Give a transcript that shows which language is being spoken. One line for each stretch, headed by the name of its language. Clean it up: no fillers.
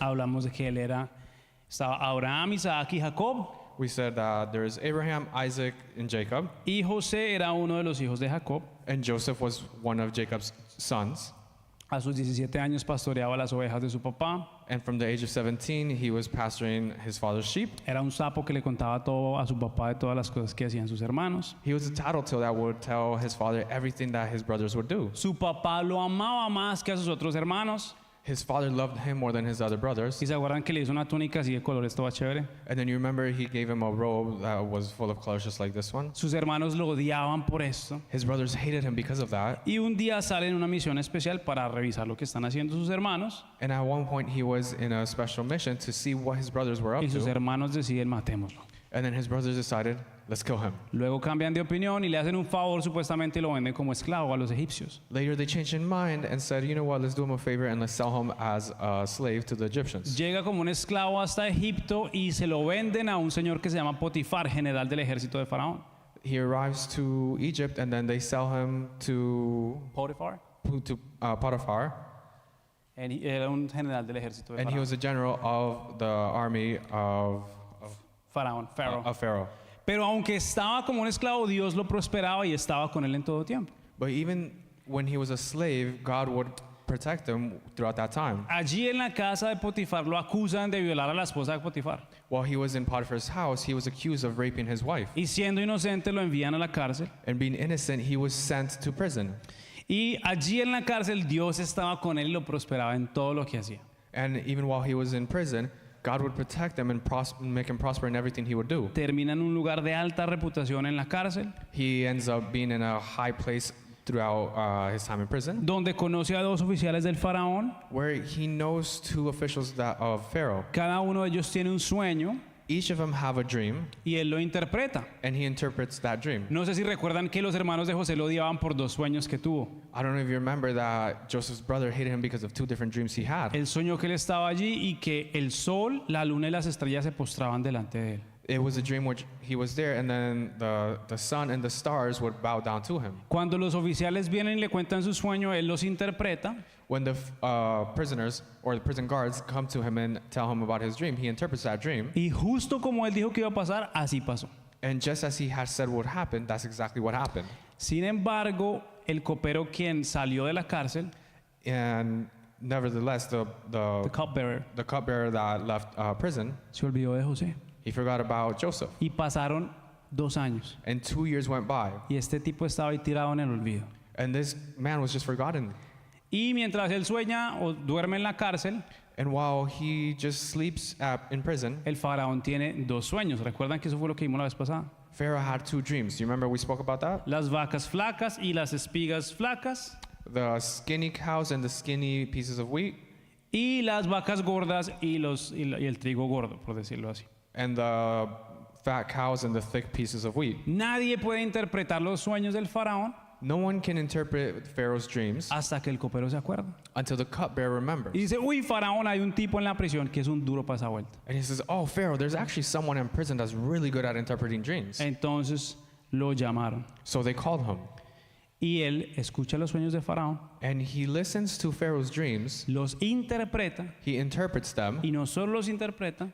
Spanish: Hablamos de que estaba Abraham, Isaac y Jacob.
English: We said that there is Abraham, Isaac, and Jacob,
Spanish: Y José era uno de los hijos de Jacob.
English: and Joseph was one of Jacob's sons.
Spanish: A sus 17 años pastoreaba las ovejas de su papá.
English: And from the age of 17, he was pastoring his father's sheep.
Spanish: Era un sapo que le contaba todo a su papá de todas las cosas que hacían sus hermanos.
English: He was a tattletale that would tell his father everything that his brothers would do.
Spanish: Su papá lo amaba más que a sus otros hermanos.
English: His father loved him more than his other brothers.
Spanish: Y se acuerdan que le hizo una túnica así de colores toda chévere.
English: And then you remember he gave him a robe that was full of colors just like this one.
Spanish: Sus hermanos lo odiaban por esto.
English: His brothers hated him because of that.
Spanish: Y un día sale en una misión especial para revisar lo que están haciendo sus hermanos.
English: And at one point he was in a special mission to see what his brothers were up
Spanish: Y sus
English: to.
Spanish: hermanos deciden matémoslo.
English: And then his brothers decided, let's kill him.
Spanish: Luego cambian de opinión y le hacen un favor supuestamente y lo venden como esclavo a los egipcios.
English: Later they changed their mind and said, you know what, let's do him a favor and let's sell him as a slave to the Egyptians.
Spanish: Llega como un esclavo hasta Egipto y se lo venden a un señor que se llama Potifar, general del ejército de Faraón.
English: He arrives to Egypt and then they sell him to
Spanish: Potifar.
English: Potiphar,
Spanish: Era un general del ejército de
English: and he
Spanish: Faraón.
English: was a general of the army of Pharaoh.
Spanish: Pero aunque estaba como un esclavo, Dios lo prosperaba y estaba con él en todo tiempo.
English: But even when he was a slave, God would protect him throughout that time.
Spanish: Allí en la casa de Potifar lo acusan de violar a la esposa de Potifar.
English: While he was in Potiphar's house, he was accused of raping his wife.
Spanish: Y siendo inocente lo envían a la cárcel.
English: And being innocent, he was sent to prison.
Spanish: Y allí en la cárcel Dios estaba con él y lo prosperaba en todo lo que hacía.
English: And even while he was in prison, God would protect him and make him prosper in everything he would do.
Spanish: Termina en un lugar de alta reputación en la cárcel,
English: He ends up being in a high place throughout his time in prison,
Spanish: donde conoce a dos oficiales del faraón.
English: where he knows two officials of Pharaoh.
Spanish: Cada uno de ellos tiene un sueño
English: Each of them have a dream,
Spanish: y él lo interpreta.
English: and he interprets that dream.
Spanish: No sé si recuerdan que los hermanos de José lo odiaban por dos sueños que tuvo.
English: I don't know if you remember that Joseph's brother hated him because of two different dreams he had.
Spanish: Él soñó que él estaba allí y que el sol, la luna y las estrellas se postraban delante de él.
English: It was a dream which he was there, and then the sun and the stars would bow down to him.
Spanish: Cuando los oficiales vienen y le cuentan su sueño, él los interpreta.
English: When the prisoners or the prison guards come to him and tell him about his dream, he interprets that dream.
Spanish: Y justo como él dijo que iba a pasar, así pasó.
English: And just as he had said would happen, that's exactly what happened.
Spanish: Sin embargo, el copero quien salió de la cárcel,
English: And nevertheless, the cupbearer, cupbearer that left prison,
Spanish: se olvidó de José.
English: he forgot about Joseph.
Spanish: Y pasaron 2 años.
English: And 2 years went by,
Spanish: Y este tipo estaba ahí tirado en el olvido.
English: and this man was just forgotten.
Spanish: Y mientras él sueña o duerme en la cárcel,
English: And while he just sleeps in prison,
Spanish: el faraón tiene 2 sueños. ¿Recuerdan que eso fue lo que vimos la vez pasada?
English: Pharaoh had 2 dreams. Do you remember we spoke about that?
Spanish: Las vacas flacas y las espigas flacas,
English: The skinny cows and the skinny pieces of wheat,
Spanish: y las vacas gordas y el trigo gordo, por decirlo así.
English: and the fat cows and the thick pieces of wheat.
Spanish: Nadie puede interpretar los sueños del faraón
English: No one can interpret Pharaoh's dreams
Spanish: hasta que el copero se acuerda.
English: until the cupbearer remembers.
Spanish: Y dice, uy, faraón, hay un tipo en la prisión que es un duro para esa vuelta.
English: And he says, oh, Pharaoh, there's actually someone in prison that's really good at interpreting dreams.
Spanish: Entonces lo llamaron.
English: So they called him.
Spanish: Y él escucha los sueños de faraón,
English: And he listens to Pharaoh's dreams.
Spanish: los interpreta,
English: He interprets them.
Spanish: y no solo los interpreta,